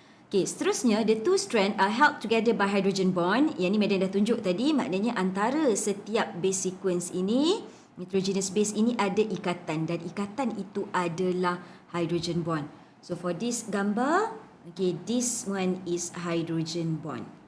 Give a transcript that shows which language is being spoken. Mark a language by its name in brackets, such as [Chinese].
[English] Okay, seterusnya, the two strand are held together by hydrogen bond. [Malay] Yang ni Madam dah tunjuk tadi, maknanya antara setiap base sequence ini, nitrogenous base ini ada ikatan, dan ikatan itu adalah hydrogen bond. [English] So for this gambar, okay, this one is hydrogen bond.